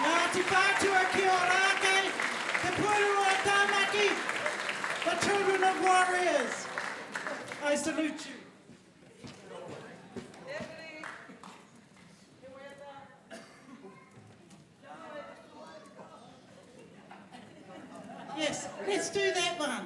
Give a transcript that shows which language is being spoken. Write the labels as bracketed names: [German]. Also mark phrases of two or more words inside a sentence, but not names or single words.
[English] Ngāti Whātua ki o Rākei, Te Puru o Tāmaki, the children of warriors. I salute you. Yes, let's do that one.